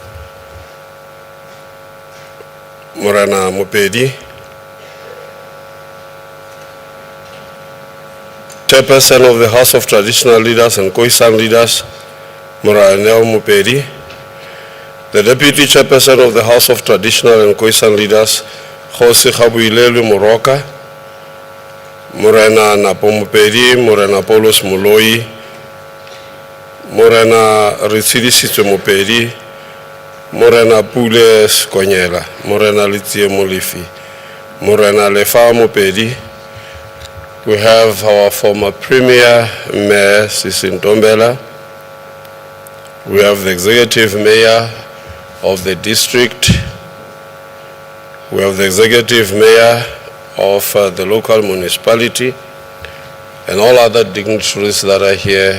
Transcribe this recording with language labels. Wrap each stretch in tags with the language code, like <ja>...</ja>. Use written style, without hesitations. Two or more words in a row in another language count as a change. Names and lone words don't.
<en>Morena Mopedi, Chairperson of the House of Traditional Leaders and Khoisan Leaders, Morena Mopedi, the Deputy Chairperson of the House of Traditional and Khoisan Leaders, Jose Gabuilelu Moroka, Morena Napo Mopedi, Morena Paulos Moloi, Morena Ritsidi Mopedi, Morena Pule Skonyela, Morena Litie Molifi, Morena Lefa Mopedi. We have our former Premier Mayor ZAMDELA. We have the Executive Mayor of the district. We have the Executive Mayor of the local municipality, and all other dignitaries that are here.</en>